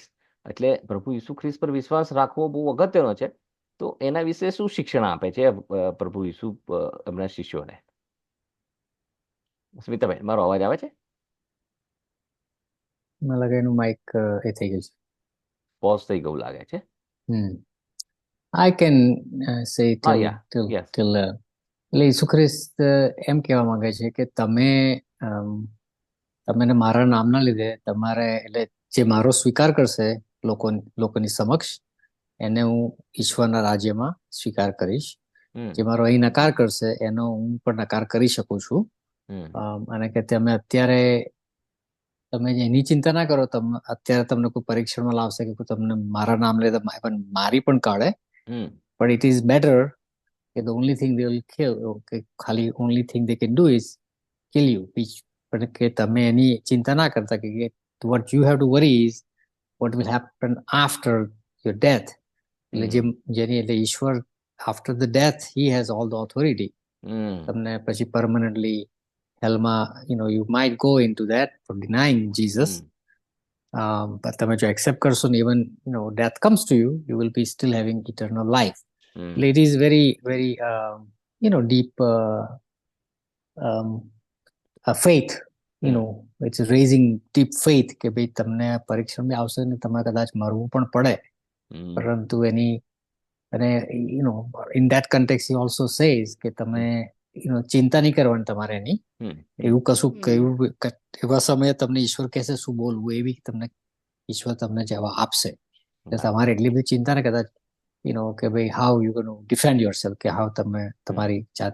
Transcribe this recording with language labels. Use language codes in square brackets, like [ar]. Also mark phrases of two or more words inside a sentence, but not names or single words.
[gu] એટલે પ્રભુ ઈસુ ખ્રિસ્ત પર વિશ્વાસ રાખવો બહુ અગત્યનો છે. તો એના વિશે શું શિક્ષણ આપે છે પ્રભુ ઈસુ એમના શિષ્યોને? સ્મિતાબેન, મારો અવાજ આવે છે? મને લાગે એનું માઇક એ થઈ ગયું છે, પોઝ થઈ ગયું લાગે છે. [en] I can say till [gu] એટલે ઈસુ ખ્રિસ્ત એમ કહેવા માંગે છે કે તમે મારા નામના લીધે તમારે એટલે જે મારો સ્વીકાર કરશે લોકોની સમક્ષ એને હું ઈશ્વરના રાજ્યમાં સ્વીકાર કરીશ. જે મારો અહીં નકાર કરશે એનો હું પણ નકાર કરી શકું છું. અને કે તમે અત્યારે તમે એની ચિંતા ના કરો. અત્યારે તમને કોઈ પરીક્ષણમાં લાવશે કે તમને મારા નામ લીધે મારી પણ કાઢે, [en] but it is better કે the only thing they will kill, [gu] કે ખાલી [en] only thing they can do is kill you. [gu] પણ કે તમે એની ચિંતા ના કરતા કે [en] what you have to worry is what will happen after your death. [gu] એટલે જેની એટલે ઈશ્વર [en] after the death he has all the authority. [gu] તમને પછી [en] permanently hellમાં you might go into that for denying Jesus. But [gu] તમે જો [en] accept [gu] કરશો ને [en] even death comes to you, you will be still having eternal life. It is very very deep faith, it's raising deep faith [gu] કે ભાઈ તમને પરીક્ષણ બી આવશે ને તમે કદાચ મરવું પણ પડે, પરંતુ એની અને [en] in that context he also says [gu] કે તમે ચિંતા નહીં કરવાની તમારે એની. એવું કશું એવા સમયે તમને ઈશ્વર કહેશે શું બોલવું એવી તમને ઈશ્વર તમને જવાબ આપશે. એટલે તમારે એટલી બધી ચિંતા ને કદાચ કે ભાઈ [en] how you gonna defend yourself, [gu] કે હાઉ તમે તમારી જાત.